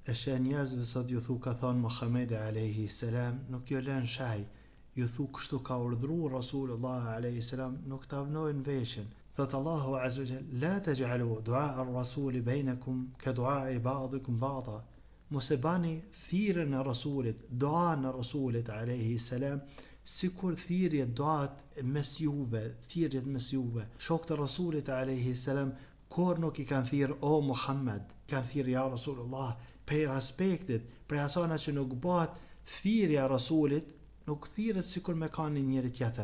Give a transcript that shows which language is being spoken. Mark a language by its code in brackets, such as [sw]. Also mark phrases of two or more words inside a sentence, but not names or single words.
[sq] E sheh njerëzve sot ju thu ka thonë Muhamedi [ar] عليه السلام, [sq] nuk jo lën shaj. Ju thu kështu ka urdhëruar [ar] رسول الله عليه السلام, [sq] nuk ta vnojnë veshën. [ar] Thot الله عز وجل لا تجعلوا دعاء الرسول بينكم كدعاء بعضكم بعضا." [sq] Mos e bani thirrjen e Rasulit, duan e Rasulit [ar] عليه السلام, [sq] sikur thirrjet duat mes juve, thirrjet mes juve. Shokët e Rasulit [ar] عليه السلام [sq] kur nuk I kanë thirr o Muhammed, kanë thirr [ar] يا رسول الله, [sq] për respektit, për asana që nuk bëhet thirrja e Rasulit, nuk thirret sikur me kanë njëri tjetër.